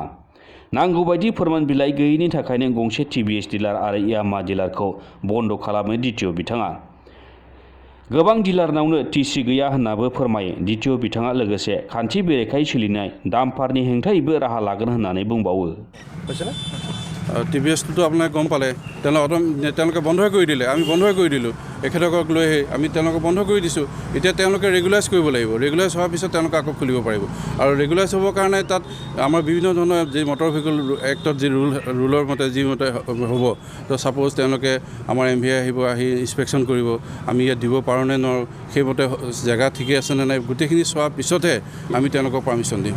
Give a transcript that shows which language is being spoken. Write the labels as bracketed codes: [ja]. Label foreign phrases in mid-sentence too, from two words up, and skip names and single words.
[brx] नांगौ बायदि फोरमान बिलाइ गैयैनि थाखायनो गंसे टिभिएस डिलार आरो यामा डिलारखौ बन्द खालामो डिटिअ बिथाङा। गोबां डिलारनावनो टिसि गैया होन्नाबो फोरमायो डिटिअ बिथाङा। लोगोसे खान्थि बेरेखायै सोलिनाय डाम्पारनि हेंथायैबो राहा लागोन होन्नानै बुंबावो। [as] টিভিএছটো আপোনালোকে গম পালে, তেওঁলোকে বন্ধই কৰি দিলে, আমি বন্ধই কৰি দিলোঁ। এখেতক লৈ আমি তেওঁলোকক বন্ধ কৰি দিছোঁ। এতিয়া তেওঁলোকে ৰেগুলাইজ কৰিব লাগিব। ৰেগুলাইজ হোৱাৰ পিছত তেওঁলোকে আকৌ খুলিব পাৰিব। আৰু ৰেগুলাইজ হ'বৰ কাৰণে তাত আমাৰ বিভিন্ন ধৰণৰ যি [en] motor vehicle act [as] যি ৰুলৰ মতে যি মতে হ'ব, তো ছাপ'জ তেওঁলোকে আমাৰ MVA আহিব, আহি ইনস্পেকশ্যন কৰিব, আমি ইয়াত দিব পাৰোঁ নে নোৱাৰোঁ, সেইমতে জেগা ঠিকে আছে নে নাই, গোটেইখিনি চোৱাৰ পিছতহে আমি তেওঁলোকক পাৰ্মিশ্যন দিম।